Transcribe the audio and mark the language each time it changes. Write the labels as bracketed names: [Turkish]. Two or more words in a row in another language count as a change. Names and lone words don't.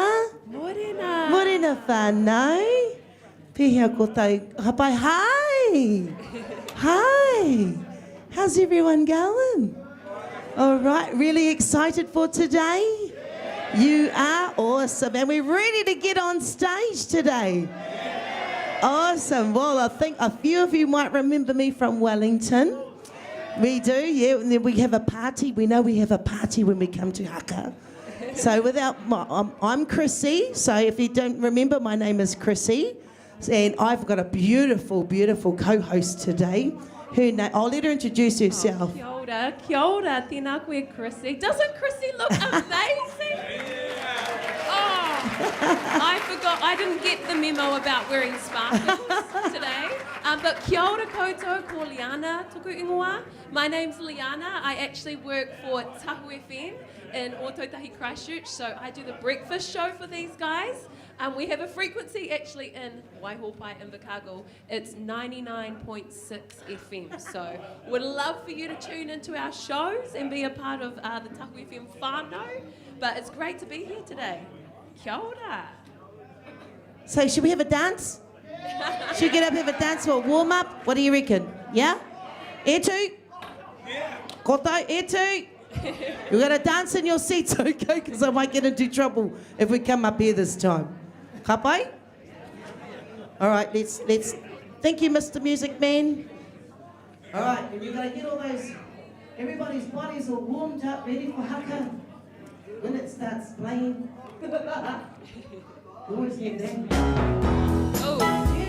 [Māori] Morena. Morena whānau. Pēhea ko tau. Hapai, [English] hi. Hi. How's everyone going? All right, really excited for today? You are awesome. And we're ready to get on stage today. Awesome. Well, I think a few of you might remember me from Wellington. We do, yeah. And then we have a party. We know we have a party when we come to Haka. So I'm Chrissy. So if you don't remember, my name is Chrissy. And I've got a beautiful, beautiful co-host today. I'll let her introduce herself. [Māori] Kia ora, tēnā koe Chrissy. [English] Doesn't Chrissy look amazing? Oh, I forgot, I didn't get the memo about wearing sparkles today. [Māori] But kia ora koutou, ko Liana tuku ingoa. [English] My name's Liana. I actually work for Tahu FM in Ōtautahi Christchurch, so I do the breakfast show for these guys. We have a frequency actually in Waihopai in Invercargill. It's 99.6 FM. So would love for you to tune into our shows and be a part of the Tahu FM whānau. But it's great to be here today. [Māori] Kia ora. [English] So should we have a dance? Should we get up and have a dance for a warm-up? What do you reckon? Yeah? Etu? Yeah. [Māori] Koto, etu? [English] You've got to dance in your seats, okay? Because I might get into trouble if we come up here this time. Kapai? All right, let's. Thank you, Mr. Music Man. All right, and you've got to get all those, everybody's bodies all warmed up, ready for haka. When it starts playing. Always get that. Oh.